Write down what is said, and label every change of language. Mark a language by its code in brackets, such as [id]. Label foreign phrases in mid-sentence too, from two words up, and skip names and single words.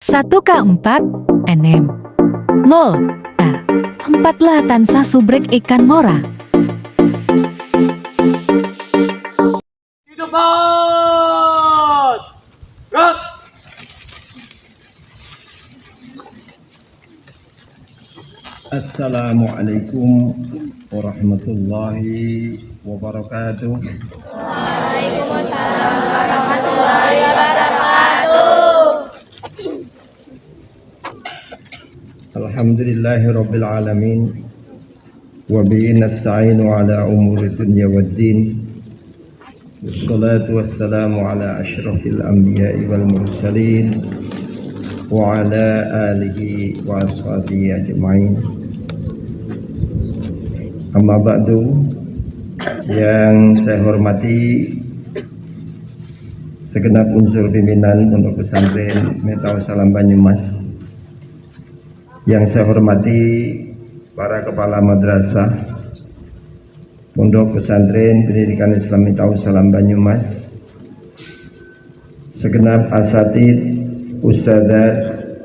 [id] 1K4 NM 0 A 4 tansah subrek ikan mora. Hidup bos! Gerak! [ar] السلام عليكم ورحمة الله وبركاته. وعليكم السلام ورحمة الله وبركاته. الحمد لله رب العالمين. وبه نستعين على أمور الدنيا والدين. والصلاة والسلام على أشرف الأنبياء والمرسلين وعلى آله وأصحابه أجمعين. أما بعد, [id] yang saya hormati segenap unsur pimpinan Pondok Pesantren Miftahul Salam Banyumas, yang saya hormati para kepala madrasah Pondok Pesantren Pendidikan Islam Miftahul Salam Banyumas, segenap asatid, ustadzat,